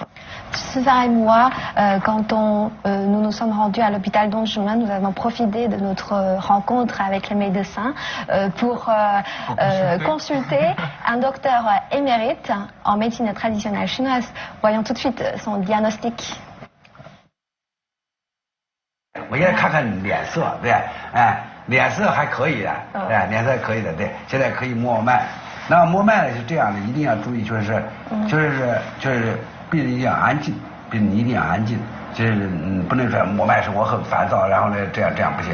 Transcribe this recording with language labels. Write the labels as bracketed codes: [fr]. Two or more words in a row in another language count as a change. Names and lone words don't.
[fr] César et moi, quand nous nous sommes rendus à l'hôpital Dongjumen, nous avons profité de notre rencontre avec les médecins pour consulter un docteur émérite en médecine traditionnelle chinoise. Voyons tout de suite son diagnostic. [zh] 我现在看看脸色，对，脸色还可以的，脸色可以的，对，现在可以摸脉。那摸脉呢是这样的，一定要注意，就是病人一定要安静，病人一定要安静，就是不能说摸脉时我很烦躁，然后呢这样不行。